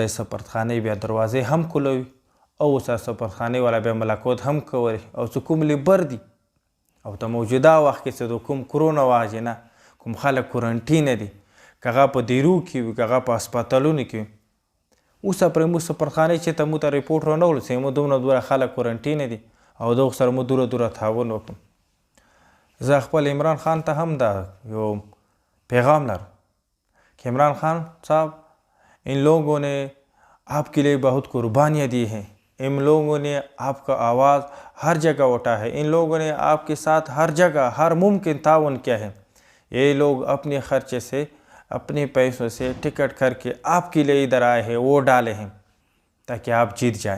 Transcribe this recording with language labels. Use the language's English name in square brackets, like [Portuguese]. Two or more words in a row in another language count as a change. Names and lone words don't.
[Pashto] یې سفارتخانې بیا دروازې هم کولوي، او ورسره سفارتخانې والا بیا ملاقات هم کوي، او چې کوم لیبر دي او د موجوده وخت کې چې د کوم کرونا وجې نه کوم خلک کورنټینه دي، که هغه په دیرو کې وي، که هغه په هسپتالونو کې وي، اوسه پرې موږ سفارتخانې چې ته موږ ته ریپورټ رانهولو چې موږ دومره خلک کورنټینه دي، او دغه سره مو دوره تعاون وکړو. زه خپل عمران خان ته هم دا یو پیغام لرم [Urdu] کہ عمران خان صاحب ان لوگوں نے آپ کے لیے بہت قربانیاں دی ہیں، ان لوگوں نے آپ کا آواز ہر جگہ اٹھا ہے، ان لوگوں نے آپ کے ساتھ ہر جگہ ہر ممکن تعاون کیا ہے. یہ لوگ اپنے خرچے سے اپنے پیسوں سے ٹکٹ کر کے آپ کے لیے ادھر آئے ہیں، وہ ڈالے ہیں تاکہ آپ جیت جائیں.